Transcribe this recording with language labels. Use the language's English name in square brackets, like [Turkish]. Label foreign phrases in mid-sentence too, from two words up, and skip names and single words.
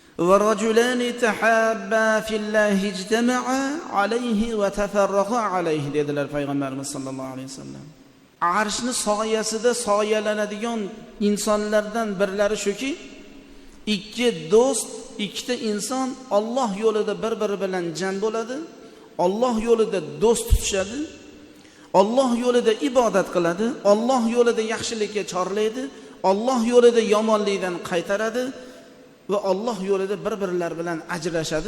[Arabic] ورجلان تحابا في الله اجتمعا عليه وتفرقا عليه [Uzbek] dedilar payg'ambarimiz [Arabic] صلى الله عليه وسلم. [Uzbek] Arshni soyasida soyalanadigan insonlardan birlari shuki, ikki do'st, ikkita inson Alloh yo'lida bir-biri bilan jam bo'ladi, Alloh yo'lida do'st tutishadi, Alloh yo'lida ibodat qiladi, Alloh yo'lida yaxshilikka chorlaydi, Alloh yo'lida yomonlikdan qaytaradi va Alloh yo'lida bir-birlar bilan ajrashadi.